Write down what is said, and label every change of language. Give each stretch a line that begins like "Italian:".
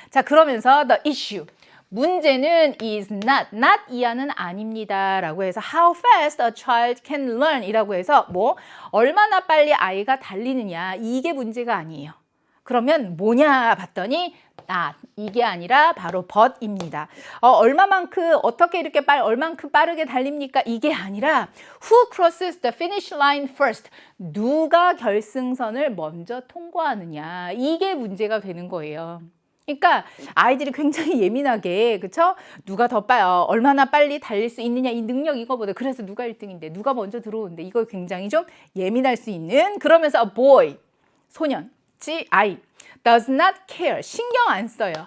Korean: 자, 그러면서 the issue. 문제는 is not 이하는 아닙니다 라고 해서
English: how fast a child can learn
Korean: 이라고 해서 뭐 얼마나 빨리 아이가 달리느냐, 이게 문제가 아니에요. 그러면 뭐냐 봤더니 이게 아니라 바로 but입니다. 얼마만큼 어떻게 이렇게 얼만큼 빠르게 달립니까? 이게 아니라
English: who crosses the finish line first?
Korean: 누가 결승선을 먼저 통과하느냐. 이게 문제가 되는 거예요. 그러니까 아이들이 굉장히 예민하게 그쵸? 누가 더 얼마나 빨리 달릴 수 있느냐 이 능력 이거보다 그래서 누가 1등인데 누가 먼저 들어오는데 이거 굉장히 좀 예민할 수 있는 그러면서 a boy 소년 아이
English: does not care
Korean: 신경 안 써요.